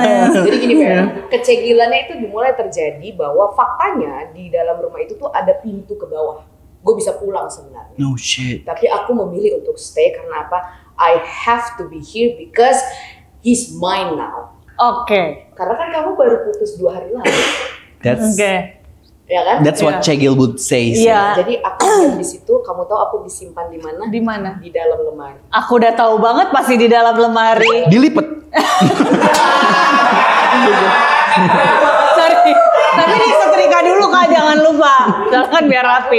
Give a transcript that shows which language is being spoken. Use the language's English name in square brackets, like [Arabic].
[Indonesian] Jadi gini Beb, kecegilannya itu dimulai terjadi bahwa faktanya di dalam rumah itu tuh ada pintu ke bawah. Gue bisa pulang sebenarnya. [English] No shit. [Indonesian] Tapi aku memilih untuk stay karena apa? [English] I have to be here because he's mine now. [Indonesian] Oke. Karena kan kamu baru putus 2 hari lalu. [English] That's [Indonesian] Ya kan? [English] That's what Cegil would say. [Indonesian] Iya. Jadi aku diam di situ, kamu tahu aku disimpan di mana? Di mana? Di dalam lemari. Aku udah tahu banget pasti di dalam lemari. Dilipet. Sorry. Tapi disetrika dulu Kak, jangan lupa. Jangan biar Aku rapi.